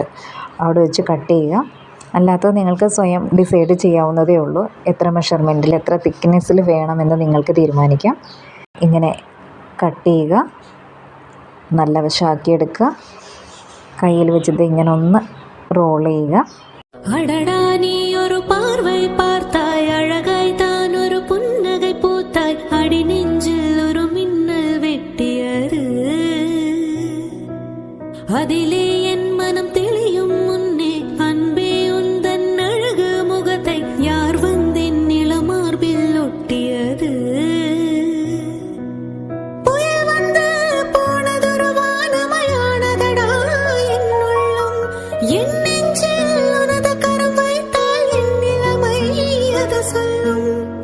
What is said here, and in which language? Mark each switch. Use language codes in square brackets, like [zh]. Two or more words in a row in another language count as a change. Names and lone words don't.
[ml] അവിടെ വെച്ച് കട്ട് ചെയ്യുക. അല്ലാത്തത് നിങ്ങൾക്ക് സ്വയം ഡിസൈഡ് ചെയ്യാവുന്നതേ ഉള്ളൂ. എത്ര മെഷർമെൻറ്റിൽ എത്ര തിക്നെസ്സിൽ വേണമെന്ന് നിങ്ങൾക്ക് തീരുമാനിക്കാം. ഇങ്ങനെ കട്ട് ചെയ്യുക, നല്ല വശമാക്കിയെടുക്കുക. കയ്യിൽ വെച്ചത് ഇങ്ങനെ ഒന്ന് റോൾ ചെയ്യുക. [ta] அடடா நீ ஒரு பார்வை பார்த்தாய், அழகாய் தான் ஒரு புன்னகை பூத்தாய், அடி நெஞ்சில் ஒரு மின்னல் வெட்டியது, அதிலே என் மனம் தெளியும் முன்னே அன்பே உந்தன் அழகு முகத்தை யார் வந்தென் நிலமார்பில் ஒட்டியது, புயல் வந்து போனதொரு வானமயானதடா என் உள்ளம், என் நெஞ்சில் உனது கரம் வைத்தால் என் நிலைமை அது சொல்லும்.